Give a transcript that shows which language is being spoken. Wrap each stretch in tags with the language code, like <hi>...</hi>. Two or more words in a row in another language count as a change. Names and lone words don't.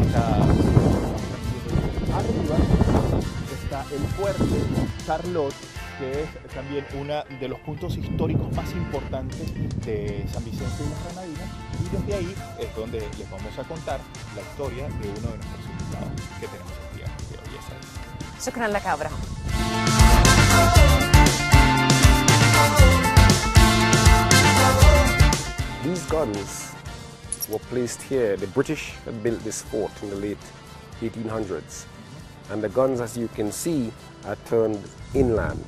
<es>arriba está el fuerte Charlotte, que es también uno de los puntos históricos más importantes de San Vicente y las Granadinas, y desde ahí es donde les vamos a contar la historia de uno de nuestros invitados que tenemos el día de hoy. Esa es.</es> <ar>شكرا لك أبراهام.</ar> <en>These guns were placed here. The British had built this fort in the late 1800s. And the guns, as you can see, are turned inland.</en>